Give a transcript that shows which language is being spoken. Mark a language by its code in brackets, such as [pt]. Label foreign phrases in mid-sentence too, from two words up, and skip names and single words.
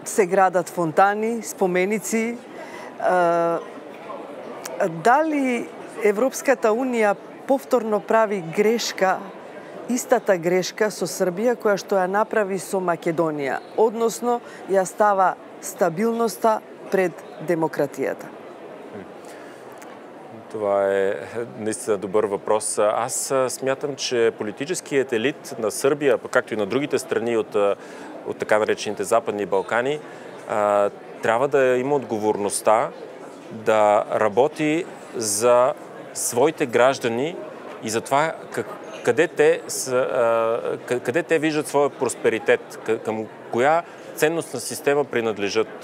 [mk] се градат фонтани, споменици. Дали Европската Унија повторно прави грешка, истата грешка со Србија која што ја направи со Македонија, односно ја става стабилноста пред демократијата? [bg] Това е наистина добър въпрос. Аз смятам, че политическият елит на Сърбия, както и на другите страни от така наречените Западни Балкани, трябва да има отговорността да работи за своите граждани и за това къде те виждат своя просперитет, към коя ценностна система принадлежат.